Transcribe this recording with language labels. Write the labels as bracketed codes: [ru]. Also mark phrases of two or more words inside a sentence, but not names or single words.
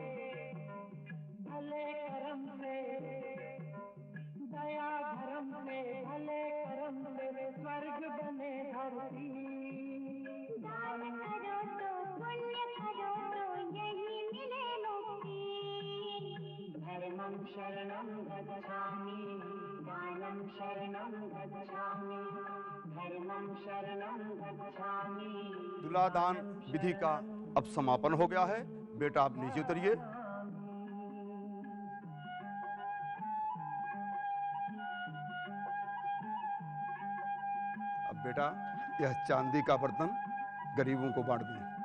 [hi] भले कर्म से दया धर्म से भले कर्म से स्वर्ग बने धरती दान करो तो पुण्य करो तो यही मिले मुक्ति [sa] धर्मं शरणं गच्छामि दानं शरणं गच्छामि धर्मं शरणं गच्छामि। [hi] तुलादान विधि का अब समापन हो गया है। बेटा आप नीचे उतरिए। अब बेटा यह चांदी का बर्तन गरीबों को बांट दें।